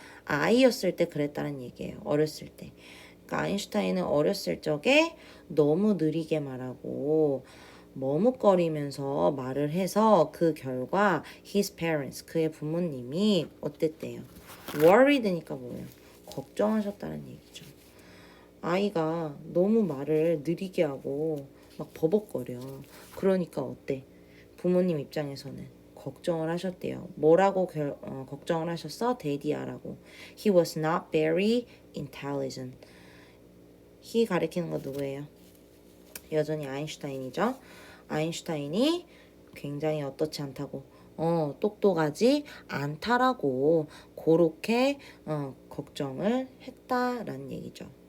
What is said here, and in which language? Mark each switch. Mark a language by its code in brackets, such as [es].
[ko] 아이였을 때 그랬다는 얘기예요. 어렸을 때. 그러니까 아인슈타인은 어렸을 적에 너무 느리게 말하고 머뭇거리면서 말을 해서 그 결과 [en] his parents, [ko] 그의 부모님이 어땠대요? worried니까 뭐예요? 걱정하셨다는 얘기죠. 아이가 너무 말을 느리게 하고 막 버벅거려. 그러니까 어때? 부모님 입장에서는 걱정을 하셨대요. 뭐라고 걱정을 하셨어? 데디아라고. [en] He was not very intelligent. [ko] he 가리키는 거 누구예요? 여전히 아인슈타인이죠. 아인슈타인이 굉장히 어떻지 않다고 똑똑하지 않다라고 그렇게 걱정을 했다라는 얘기죠.